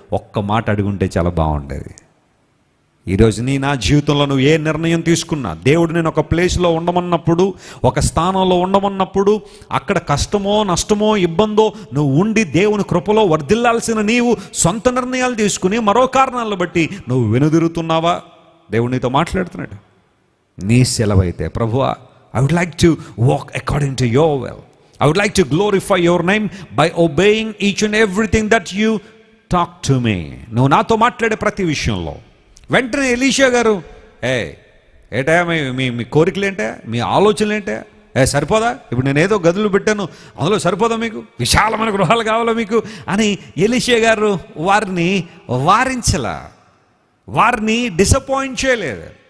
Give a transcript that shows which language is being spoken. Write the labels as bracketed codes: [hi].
[te] ఒక్క మాట అడుగుంటే చాలా బాగుండేది. ఈరోజు నా జీవితంలో నువ్వు ఏ నిర్ణయం తీసుకున్నా, దేవుడు నేను ఒక ప్లేస్లో ఉండమన్నప్పుడు, ఒక స్థానంలో ఉండమన్నప్పుడు, అక్కడ కష్టమో నష్టమో ఇబ్బందో నువ్వు ఉండి దేవుని కృపలో వర్ధిల్లాల్సిన నీవు సొంత నిర్ణయాలు తీసుకుని మరో కారణాలను బట్టి నువ్వు వెనుదిరుగుతున్నావా? దేవుడు నీతో మాట్లాడుతున్నాడు. [en] నీ సెలవైతే, ప్రభువా, I would like to walk according to your will. I would like to glorify your name by obeying each and everything that you talk to me. [te] నువ్వు నాతో మాట్లాడే ప్రతి విషయంలో. వెంటనే ఎలీషా గారు, ఏటా మీ కోరికలు ఏంటే, మీ ఆలోచనలు ఏంటే, సరిపోదా? ఇప్పుడు నేను ఏదో గదులు పెట్టాను, అందులో సరిపోదా మీకు? విశాలమైన గృహాలు కావాలా మీకు అని ఎలీషా గారు వారిని వారించలా, వారిని డిసప్పాయింట్ చేయలేదు.